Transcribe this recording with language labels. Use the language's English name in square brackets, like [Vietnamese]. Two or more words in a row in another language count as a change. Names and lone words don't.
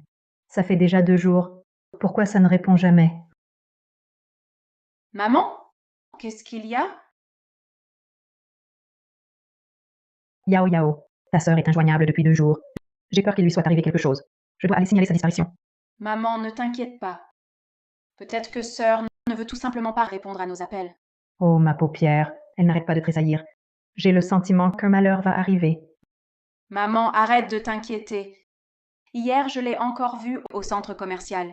[French] Ça fait déjà 2 jours. Pourquoi ça ne répond jamais? Maman, qu'est-ce qu'il y a? Yao Yao, ta sœur est injoignable depuis 2 jours. J'ai peur qu'il lui soit arrivé quelque chose. Je dois aller signaler sa disparition. Maman, ne t'inquiète pas. Peut-être que sœur ne veut tout simplement pas répondre à nos appels. Oh, ma paupière, elle n'arrête pas de tressaillir. J'ai le sentiment qu'un malheur va arriver. Maman, arrête de t'inquiéter. Hier, je l'ai encore vue au centre commercial.